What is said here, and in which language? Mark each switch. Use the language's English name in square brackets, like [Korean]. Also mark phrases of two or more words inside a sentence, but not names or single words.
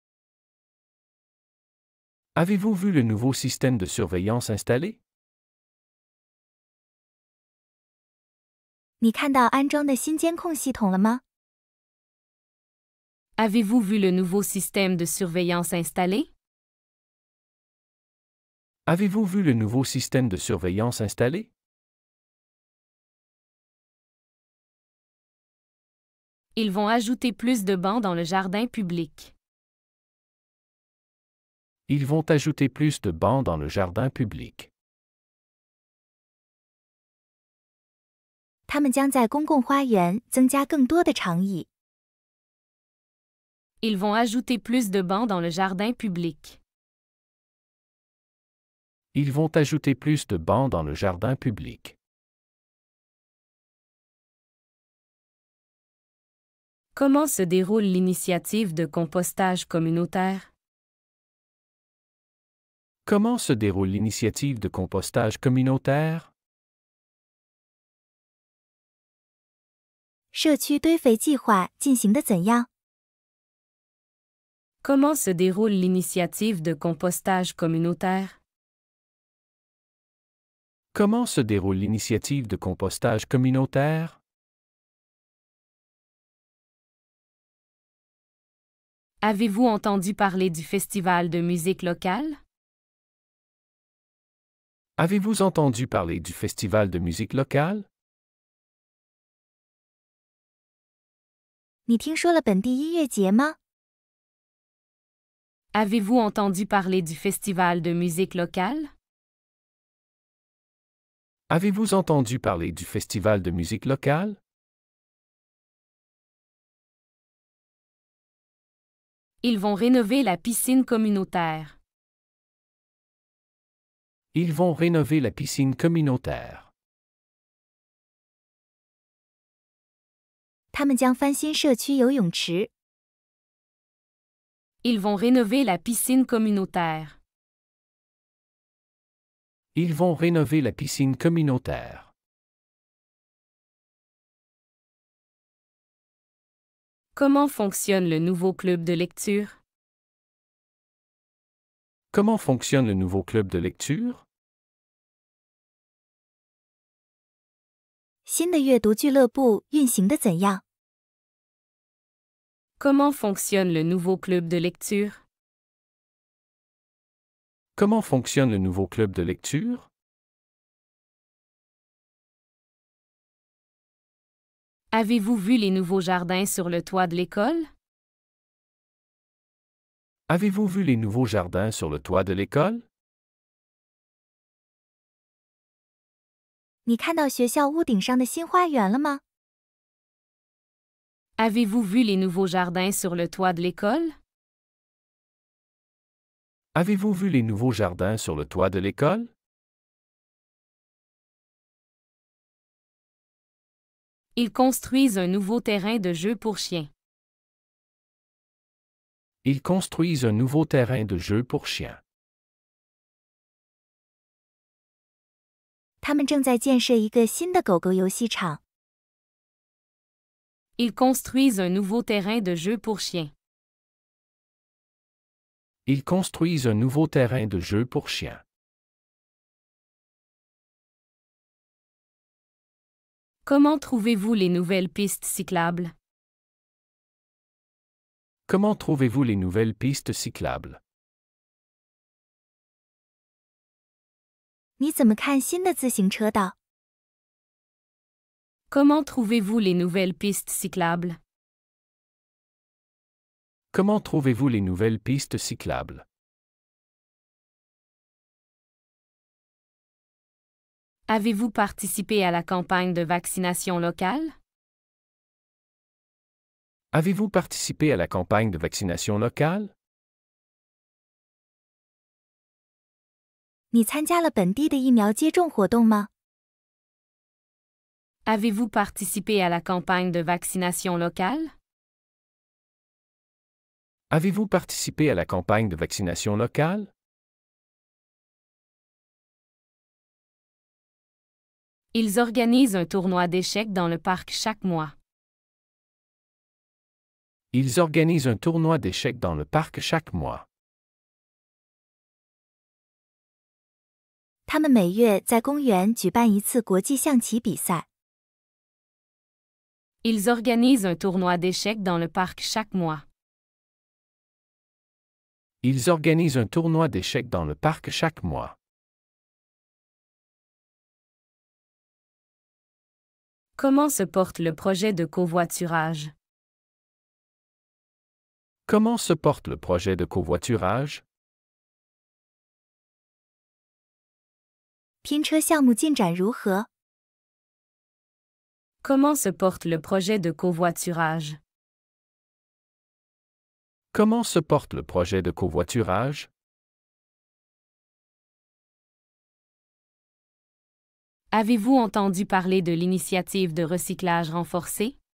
[French] Avez-vous vu le nouveau système de surveillance installé? [Chinese] 你看到安装的新监控系统了吗？ [French] Avez-vous vu le nouveau système de surveillance installé? Avez-vous vu le nouveau système de surveillance installé? Ils vont ajouter plus de bancs dans le jardin public. Ils vont ajouter plus de bancs dans le jardin public. [Chinese] 他们将在公共花园增加更多的长椅。 [French] Ils vont ajouter plus de bancs dans le jardin public. Ils vont ajouter plus de bancs dans le jardin public. Comment se déroule l'initiative de compostage communautaire? Comment se déroule l'initiative de compostage communautaire? [Chinese] 社区堆肥计划进行得怎样？ [French] Comment se déroule l'initiative de compostage communautaire? Comment se déroule l'initiative de compostage communautaire? Avez-vous entendu parler du festival de musique locale? Avez-vous entendu parler du festival de musique locale? [Chinese] 你听说了本地音乐节吗？ [French] Avez-vous entendu parler du festival de musique locale? Avez-vous entendu parler du festival de musique locale? Ils vont rénover la piscine communautaire. Ils vont rénover la piscine communautaire. [Chinese] 他们将翻新社区游泳池。 [French] Ils vont rénover la piscine communautaire. Ils vont rénover la piscine communautaire. Comment fonctionne le nouveau club de lecture? Comment fonctionne le nouveau club de lecture? [Chinese] 新的阅读俱乐部运行得怎样？ [French] Comment fonctionne le nouveau club de lecture? Comment fonctionne le nouveau club de lecture? Avez-vous vu les nouveaux jardins sur le toit de l'école? Avez-vous vu les nouveaux jardins sur le toit de l'école? [Chinese] 你看到学校屋顶上的新花园了吗？ [French] Avez-vous vu les nouveaux jardins sur le toit de l'école? Avez-vous vu les nouveaux jardins sur le toit de l'école? Ils construisent un nouveau terrain de jeu pour chiens. Ils construisent un nouveau terrain de jeu pour chiens. [Chinese] 他们正在建设一个新的狗狗游戏场。 [French] Ils construisent un nouveau terrain de jeu pour chiens. Ils construisent un nouveau terrain de jeu pour chiens. Comment trouvez-vous les nouvelles pistes cyclables? Comment trouvez-vous les nouvelles pistes cyclables? [Chinese] 你怎么看新的自行车道？ [French] Comment trouvez-vous les nouvelles pistes cyclables? Comment trouvez-vous les nouvelles pistes cyclables? Avez-vous participé à la campagne de vaccination locale? Avez-vous participé à la campagne de vaccination locale? [Chinese] 你参加了本地的疫苗接种活动吗？ [French] Avez-vous participé à la campagne de vaccination locale? Avez-vous participé à la campagne de vaccination locale? Ils organisent un tournoi d'échecs dans le parc chaque mois. Ils organisent un tournoi d'échecs dans le parc chaque mois. [Chinese] 他们每月在公园举办一次国际象棋比赛。 [French] Ils organisent un tournoi d'échecs dans le parc chaque mois. Ils organisent un tournoi d'échecs dans le parc chaque mois. Comment se porte le projet de covoiturage? Comment se porte le projet de covoiturage? [Chinese] 拼车项目进展如何？ [French] Comment se porte le projet de covoiturage? Comment se porte le projet de covoiturage? Avez-vous entendu parler de l'initiative de recyclage renforcée?